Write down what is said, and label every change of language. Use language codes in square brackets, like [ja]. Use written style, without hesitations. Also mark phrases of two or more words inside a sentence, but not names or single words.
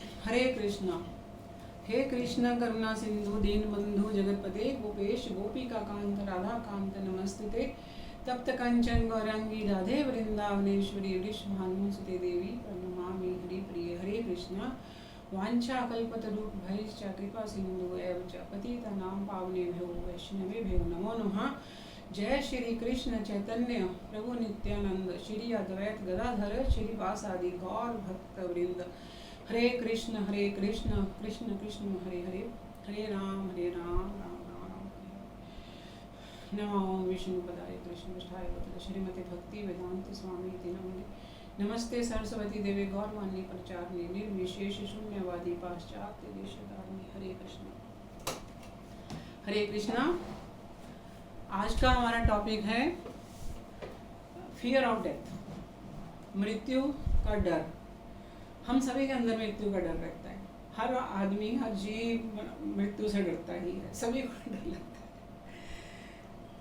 [sa] हरे कृष्णा। हे कृष्ण करुणा सिंधु दीन बंधु जगतपते गोपेश गोपिका कांत राधा कांत नमस्ते। तप्त कंचन गौरांगी राधे वृंदावनेश्वरी वृषभानुसुते देवी प्रणमामि हरिप्रिये। हरे कृष्णा। वाञ्छा कल्पतरुभ्यश्च कृपा सिंधु एव च पतितानां पावनेभ्यो वैष्णवेभ्यो नमो नमः। जय श्री कृष्ण चैतन्य प्रभु नित्यानंद श्री अद्वैत गदाधर श्रीवासादि गौर भक्त वृंद। हरे कृष्ण कृष्ण कृष्ण हरे हरे, हरे राम राम राम हरे। नमो विष्णुपदाय कृष्णपृष्ठाय वरदे श्रीमते भक्ति वेदांत स्वामी नमः। नमस्ते सरस्वती देवी गौरवाणी प्रचारिणी निर्विशेष शून्यवादी पाश्चात्य देशधारिणी। हरे कृष्ण हरे कृष्णा। [hi] आज का हमारा टॉपिक है [en] fear of death, [hi] मृत्यु का डर। हम सभी के अंदर मृत्यु का डर रहता है। हर आदमी हर जीव मृत्यु से डरता ही है, सभी को डर लगता है।